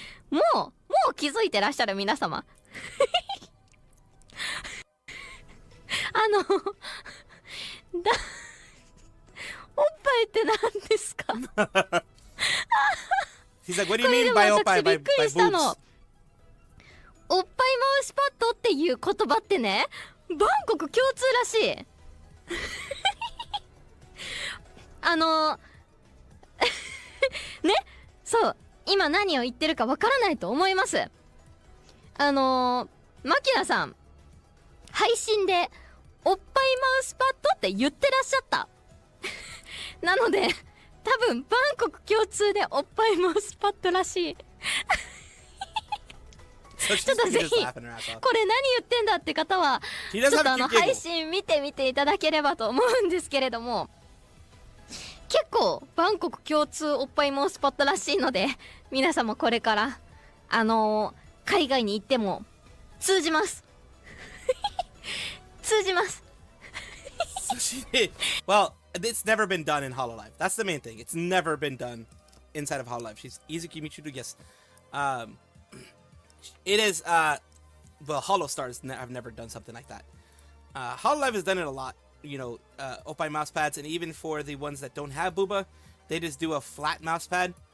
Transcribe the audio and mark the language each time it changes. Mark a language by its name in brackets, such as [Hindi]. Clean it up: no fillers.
[Japanese] もう気づいてらっしゃる皆様おっぱいって何ですか [English] He's like, what do you mean by oppai, by boobs? [Japanese] おっぱいマウスパッドっていう言葉ってね、バンコク共通らしい。ね、そう、今何を言ってるかわからないと思います。マキナさん、配信でおっぱいマウスパッドって言ってらっしゃった。なので、多分バンコク共通でおっぱいマウスパッドらしい。ちょっとぜひこれ何言ってんだって方はちょっと配信見てみていただければと思うんですけれども、結構バンコク共通おっぱいマウスパッドらしいので、皆様これから海外に行っても通じます。通じます。 [English] Well, it's never been done in Hololive. That's the main thing. It's never been done inside of Hololive. She's Izuki Michiru, yes. It is, well, Holostars have never done something like that. Hololive has done it a lot. You know, oppai mouse pads, and even for the ones that don't have booba, they just do a flat mouse pad.